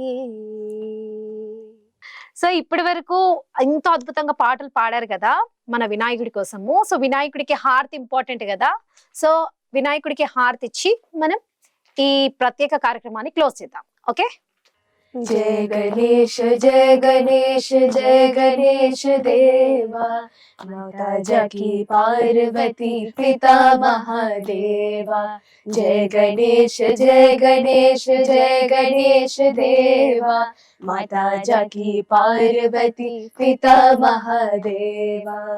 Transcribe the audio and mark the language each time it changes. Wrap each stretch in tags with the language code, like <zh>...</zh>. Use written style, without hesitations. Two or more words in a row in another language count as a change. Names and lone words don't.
<te>సో ఇప్పటి వరకు ఎంతో అద్భుతంగా పాటలు పాడారు కదా మన వినాయకుడి కోసము. సో వినాయకుడికి హారతి ఇంపార్టెంట్ కదా. సో వినాయకుడికి హారతి ఇచ్చి మనం ఈ ప్రత్యేక కార్యక్రమాన్ని క్లోజ్ చేద్దాం. ఓకే,</te> <hi>जय गणेश जय गणेश जय गणेश देवा, माता जकी पार्वती पिता महादेवा। जय गणेश जय गणेश जय गणेश देवा, माता जकी पार्वती पिता महादेवा।</hi>